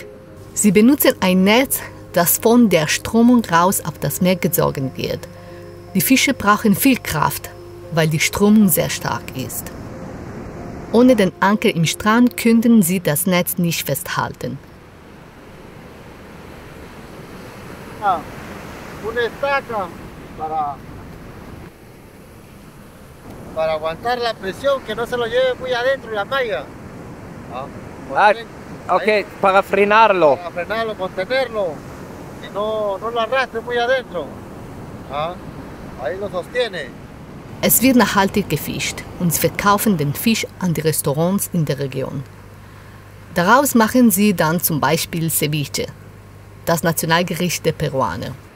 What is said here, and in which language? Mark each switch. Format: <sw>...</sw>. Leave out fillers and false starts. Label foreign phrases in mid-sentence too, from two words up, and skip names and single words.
<de>Sie benutzen ein Netz, das von der Strömung raus auf das Meer gezogen wird. Die Fische brauchen viel Kraft, weil die Strömung sehr stark ist. Ohne den Anker im Strand könnten sie das Netz nicht festhalten.</de> <es>Una estaca para aguantar la presión, que no se lo lleve muy adentro la malla. Ok, para frenarlo. Para frenarlo, contenerlo, y no lo arrastre muy adentro. Ahí lo sostiene.</es> <de>Es wird nachhaltig gefischt und sie verkaufen den Fisch an die Restaurants in der Region. Daraus machen sie dann zum Beispiel Ceviche, das Nationalgericht der Peruaner.</de>